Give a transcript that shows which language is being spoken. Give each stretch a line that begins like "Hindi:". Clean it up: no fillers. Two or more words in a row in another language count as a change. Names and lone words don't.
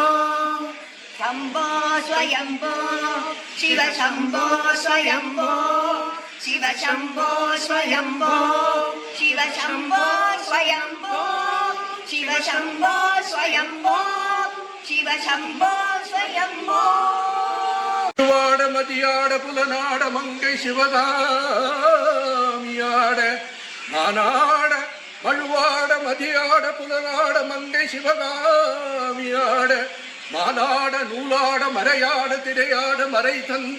Sanskrit: शंभो स्वयंभो शिव शंभो स्वयंभो शिव शंभो स्वयंभो शिव शंभो स्वयंभो शिव शंभो स्वयंभो शिव शंभो स्वयंभो
Tamil: வாட மதியாட புலனாட மங்கை சிவகாமியாட மானாட மழுவாட மதியாட புலனாட மங்கை சிவகாமியாட மானாட நூலாட மறையாட திரையாட மறை தந்த